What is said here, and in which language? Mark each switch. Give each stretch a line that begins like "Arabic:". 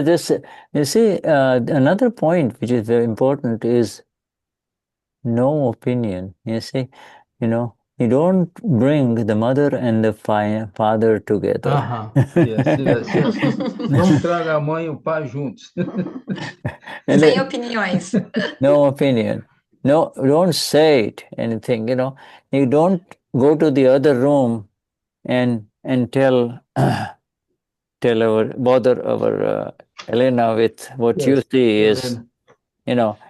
English: So you see, another point which is very important is no opinion. You see, you don't bring the mother and the father together. Yes, yes, yes.
Portuguese: Não traga a mãe e o pai juntos. Sem opiniões.
English: No opinion. No, don't say it, anything, You don't go to the other room and tell bother our Elena with what you Yes, see is, Helena.